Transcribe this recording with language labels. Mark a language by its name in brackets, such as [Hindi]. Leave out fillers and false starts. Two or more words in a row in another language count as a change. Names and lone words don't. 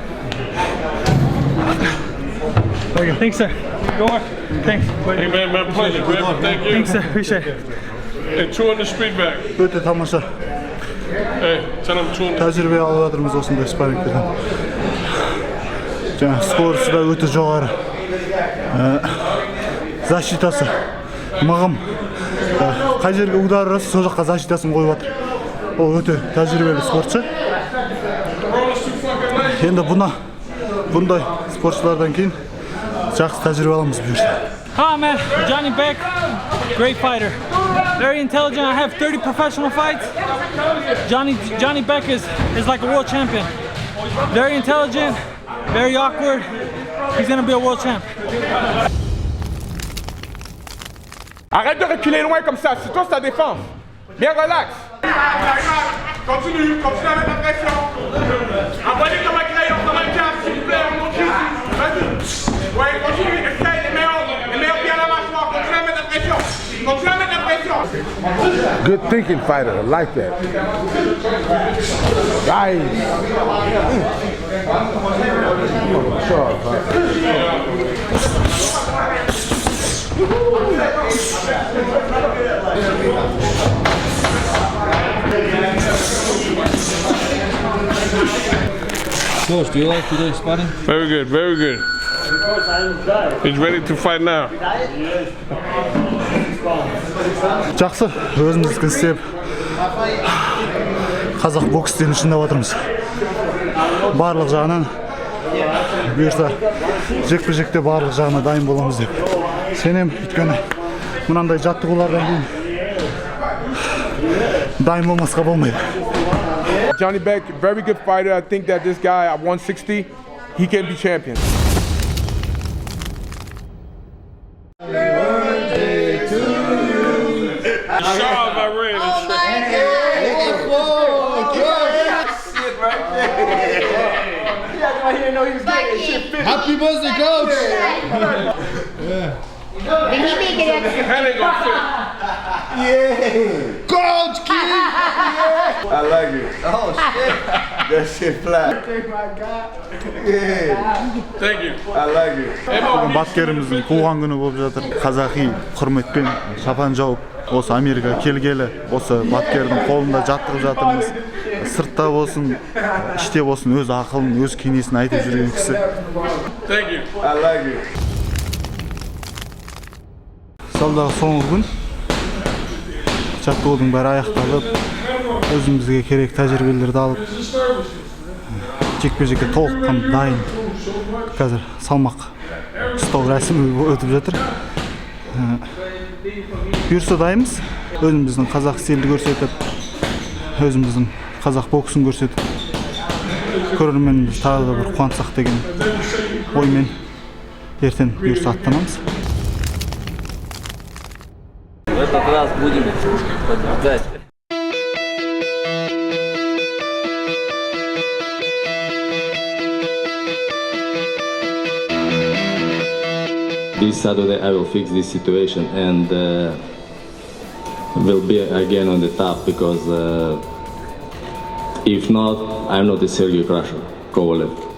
[English] Thanks, sir. Go on. Thanks. Hey man, my pleasure. Man. Thank you. Thanks, sir. Appreciate it. Hey, chewing the street back. [Kazakh] Өте тамаша. [English] Hey, tell them chewing. [Kazakh] Тәжірибе алып жатырмыз осындай спаррингтерден. Жаңа скоросты да өте жоғары. Защитасы мығым. Қай жерге удар ұрса, сол жаққа защитасын қойып жатыр. Ол өте тәжірибелі спортшы. Енді бұндай спортшылардан кейін жақсы тәжірибе аламыз бұйырса. [English] Hi, man. Жәнібек, great fighter. Very intelligent. I have 30 professional fights. Жәнібек is like a world champion. Very intelligent, very awkward. He's gonna be a world champ. [French] Arrête de reculer loin comme ça, c'est toi ta défense. Bien relax. Continue à mettre la pression. Envoyez comme un crayon, comme un cap, s'il vous plaît, on monte ici. Vas-y. Ouais, continue, essaye les meilleurs pieds à la mâchoire. Continue à mettre la pression. Continue à mettre la pression. [English] Good thinking fighter, I like that. Nice. Sharp, Coach, do you like today's sparring? Very good, very good. He's ready to fight now. [Kazakh] Жақсы, өзіміздікі істеп Қазақ бокс стилін шыңдап отырмыз. Барлық жағынан бұйырса жекпе-жекте барлық жағына дайын боламыз деп сенем. Өйткені мынандай жаттығулардан кейін дайын болмасқа болмайды. [English] Жәнібек, very good fighter. I think that this guy at 160, he can be champion. Shove, I ran Happy birthday, coach! That ain't gonna fit. Coach, kid! I like it. Oh shit. That shit flat. Thank you. I like it. [Kazakh] Бүгін бапкеріміздің туған күні болып жатыр. Қазақи құрметпен шапан жауып осы Америка келгелі осы бапкердің қолында жаттығып жатырмыз. Сыртта болсын, іште болсын өз ақылын, өз кеңесін айтып жүрген кісі. [English] Thank you. I like it. [Kazakh] Салдағы соңғы күн жаттығудың бәрі аяқталып, өзімізге керек тәжірибелерді алып, жекпе-жекке толыққан дайын. Қазір салмақ ұстау рәсімі өтіп жатыр. Бұйырса дайынбыз. Өзіміздің қазақ стилді көрсетіп, өзіміздің қазақ боксын көрсетіп, көрерменіміз тағы да бір қуантсақ деген оймен ертең бұйырса аттанамыз. [Russian] В этот раз будем побеждать. [English] This Saturday I will fix this situation and will be again on the top because if not, I'm not a Sergey Crusher, Kovalev.